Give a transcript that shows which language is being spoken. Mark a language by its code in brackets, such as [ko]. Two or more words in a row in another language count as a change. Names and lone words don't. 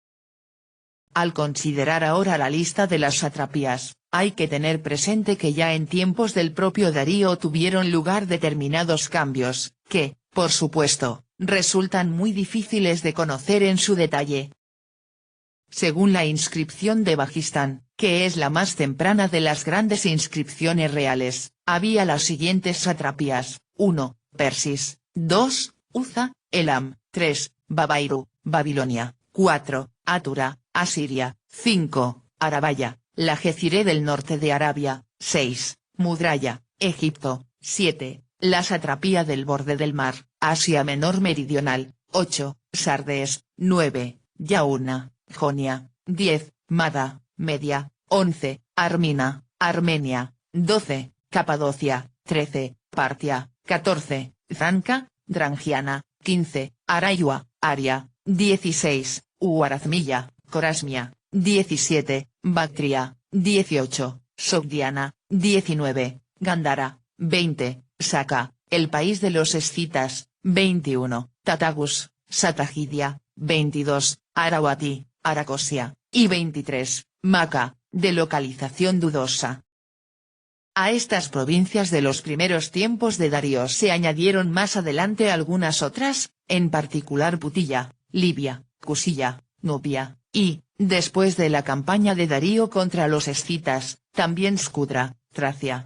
[es] Al considerar ahora la lista de las satrapías, hay que tener presente que ya en tiempos del propio Darío tuvieron lugar determinados cambios, que, por supuesto, resultan muy difíciles de conocer en su detalle. Según la inscripción de Bajistán, que es la más temprana de las grandes inscripciones reales, había las siguientes satrapías: 1. Persis, 2. Uza, Elam, 3. Babairu, Babilonia, 4. Atura, Asiria, 5. Arabaya, la Geciré del norte de Arabia, 6. Mudraya, Egipto, 7. La satrapía del borde del mar, Asia Menor Meridional, 8. Sardes, 9. Yauna, Jonia, 10. Mada, Media, 11. Armina, Armenia, 12. Capadocia, 13. Partia, 14. Zanca, Drangiana, 15. Arayua, Aria, 16. Uarazmilla, Corasmia, 17. Bactria, 18. Sogdiana, 19. Gandhara, 20. Saka, el país de los escitas, 21. Tatagus, Satagidia, 22. Arawati, Aracosia, y 23. Maca, de localización dudosa. A estas provincias de los primeros tiempos de Darío se añadieron más adelante algunas otras, en particular Putilla, Libia, Cusilla, Nubia, y, después de la campaña de Darío contra los escitas, también Scudra, Tracia.